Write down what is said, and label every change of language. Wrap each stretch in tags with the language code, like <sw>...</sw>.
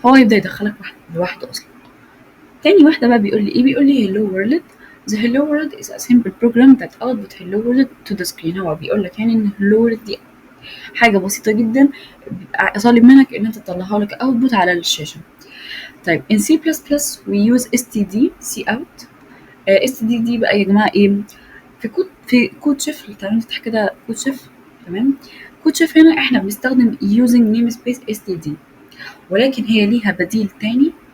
<ar>هو يبدأ يدخلك واحد لوحده أصلا. تاني واحدة بقى بيقول لي إيه، بيقول لي hello world.</ar> <en>The hello world is a simple program that output hello world to the screen.</en> <ar>هو بيقول لك يعني إن hello world دي حاجة بسيطة جدا، بيبقى طالب منك إن أنت تطلعها لك output على الشاشة. طيب</ar> <en>in C++ we use std cout.</en> <ar>std دي بقى يا جماعة إيه، في كود شيف، تعالوا نفتح كده كود شيف. تمام، كود شيف هنا إحنا بنستخدم using namespace std، ولكن هي ليها بديل تاني.</ar>